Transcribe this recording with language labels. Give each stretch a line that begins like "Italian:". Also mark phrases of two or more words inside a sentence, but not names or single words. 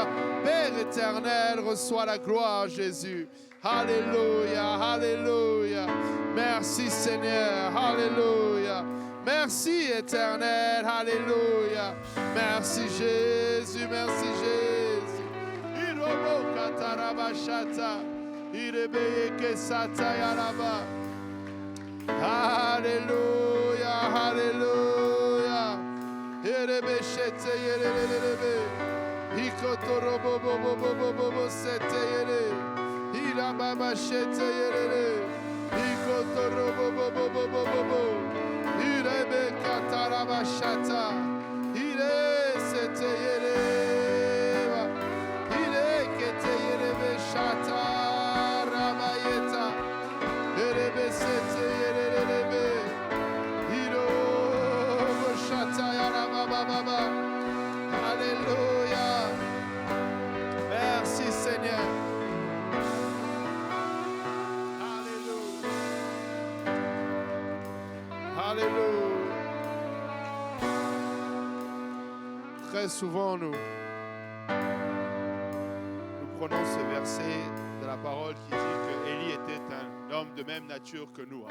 French: Père éternel, reçois la gloire, Jésus. Alléluia, alléluia. Merci Seigneur, alléluia. Merci éternel, alléluia. Merci Jésus, merci Jésus. Irobo katarabashata, irebeye kesata yaraba. Alléluia, alléluia. Irebeshete yerelelebe. Ikotorobo bobo bobo bobo sete yere. Ila baba shete yerele, ikotoro bo bo bo bo bo bo bo, irebe kataraba shata, ire sete yereba, ire kete yerebe shata rabayeta, irebe sete yerelebe, iro bo shata yaraba baba. Alléluia. Merci Seigneur. Alléluia. Très souvent, nous prenons ce verset de la parole qui dit que Élie était un homme de même nature que nous.